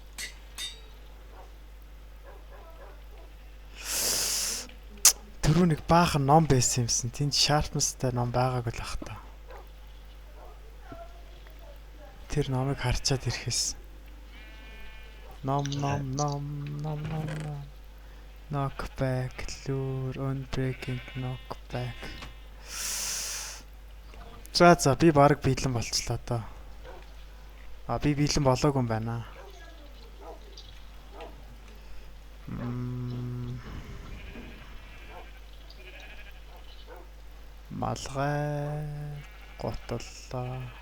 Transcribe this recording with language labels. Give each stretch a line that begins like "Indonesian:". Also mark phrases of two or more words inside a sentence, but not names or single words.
Mongolian: Түрүү нэг баахан ном байсан юмсан. Тэнд Sharpness-тай ном байгаагүй л ах та. Тэр номыг харчаад ирэхээс. Ном.
English: Knockback, lure, unbreaking knockback.
Mongolian: За би баг биелэн болчлаа доо. Би биелэн болоогүй юм байна. Малгай готоллоо.